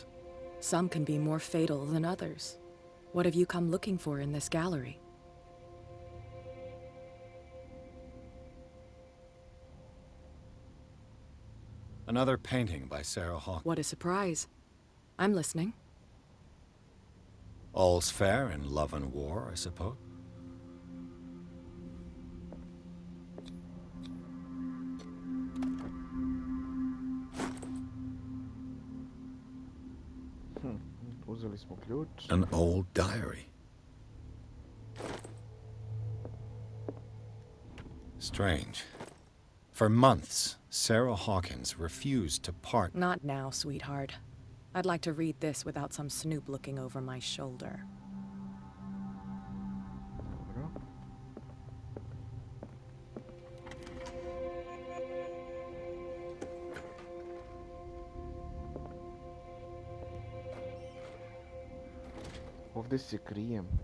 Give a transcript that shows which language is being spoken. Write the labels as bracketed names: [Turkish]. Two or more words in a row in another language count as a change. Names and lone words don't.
[English] Some can be more fatal than others. What have you come looking for in this gallery? Another painting by Sarah Hawkins. What a surprise. I'm listening. All's fair in love and war, I suppose. [Croatian] Uzeli smo ključ. [English] An old diary. Strange. For months, Sarah Hawkins refused to part. Not now, sweetheart. I'd like to read this without some snoop looking over my shoulder. [Croatian] Dobro. Ovdje se krijem.